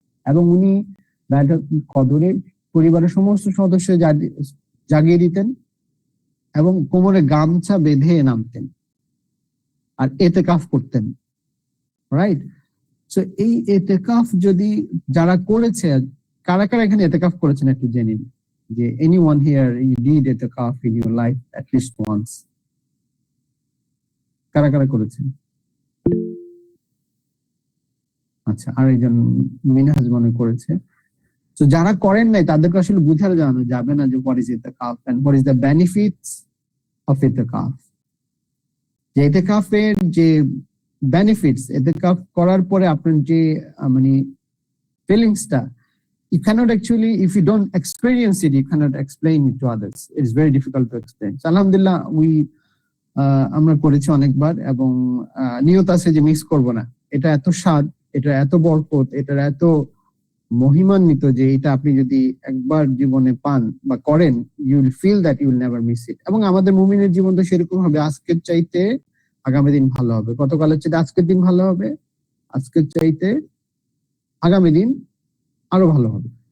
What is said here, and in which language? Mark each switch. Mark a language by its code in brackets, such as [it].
[bn] এবং উনি লাইলাতুল কদরে পরিবারের সমস্ত সদস্য জাগিয়ে দিতেন এবং কোমরে গামছা বেঁধে নামতেন আর ইতিকাফ করতেন, রাইট? সো এই ইতিকাফ যদি যারা করেছে, কারা কারা এখানে ইতিকাফ করেছেন একটু জেনে নিন। [en] যে anyone here you did itikaf in your life at least once? [bn] কারা কারা করেছেন? আচ্ছা, আর একজন মিনহাজ মনে করেছে। তো যারা করেন নাই তাদেরকে আসলে বুঝানো যাবে না যে [en] what is itikaf and what is the benefits of itikaf. [bn] যে ইতিকাফের যে বেনিফিটস, ইতিকাফ করার পরে আপনার যে মানে ফিলিংসটা, [en] you cannot actually, if you don't experience it, you cannot explain it to others. It is very difficult to explain. [bn] So, alhamdulillah, আমরা করেছি অনেকবার, এবং নিয়ত আছে যে মিস করব না। এটা এত স্বাদ, এটা এত বরকত, এটা এত মহিমান্বিত যে এটা আপনি যদি একবার জীবনে পান বা করেন, [en] you will feel that you will never miss it. [bn] এবং আমাদের মুমিনের জীবন তো সেরকম হবে, আজকের চাইতে আগামী দিন ভালো হবে, গতকালের চাইতে আজকের দিন ভালো হবে, আজকের চাইতে আগামী দিন আরো ভালো হবে।